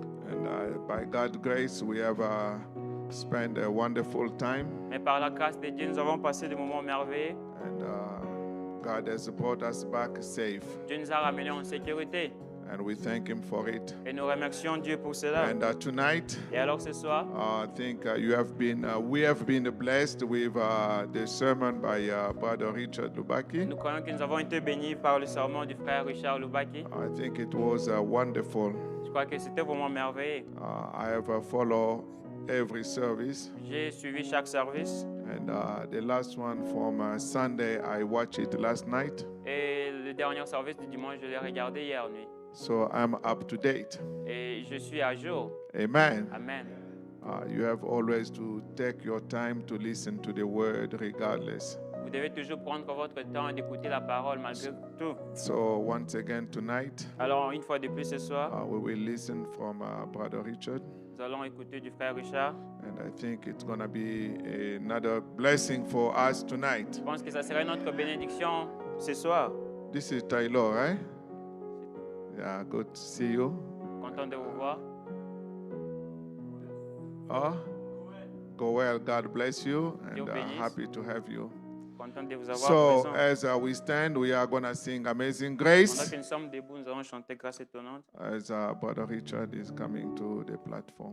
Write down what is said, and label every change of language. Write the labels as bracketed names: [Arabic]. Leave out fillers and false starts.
[English] And by God's grace, we have spent a wonderful time. [French] Mais par la grâce de Dieu, nous avons passé des moments merveilleux. [English] And God has brought us back safe. [French] Dieu nous a ramenés en sécurité. [English] And we thank Him for it. [French] Et nous remercions Dieu pour cela. [English] And tonight, [French] Et alors ce soir, [English] I think we have been blessed with the sermon by Brother Richard Lubaki. [French] nous croyons que nous avons été bénis par le sermon du frère Richard Lubaki. [English] I think it was wonderful. [French] Je crois que c'était vraiment merveilleux. [English] I have followed every service. [French] J'ai suivi chaque service. [English] And the last one from Sunday, I watched it last night. [French] Et le dernier service du dimanche, je l'ai regardé hier nuit. [English] So I'm up to date. [French] Et je suis à jour. [English] Amen. [French] Amen. [English] You have always to take your time to listen to the word regardless. [French] Vous devez toujours prendre votre temps d'écouter la parole malgré tout. [English] So once again tonight, [French] Alors, une fois de plus ce soir, [English] we will listen from Brother Richard. [French] nous allons écouter du frère Richard. [English] And I think it's going to be another blessing for us tonight. [French] Je pense que ça serait notre bénédiction ce soir. [English] This is Taylor, right? Yeah, good to see you. [French] Content de vous voir. [English] Go well. God bless you. And [French] Dieu bénisse. [English] happy to have you. [French] Content de vous avoir [English] So [French] présent. [English] as we stand, we are going to sing Amazing [French] Pendant [English] Grace [French] que nous sommes debout, nous allons chanter Grâce étonnante. [English] as Brother Richard is coming to the platform.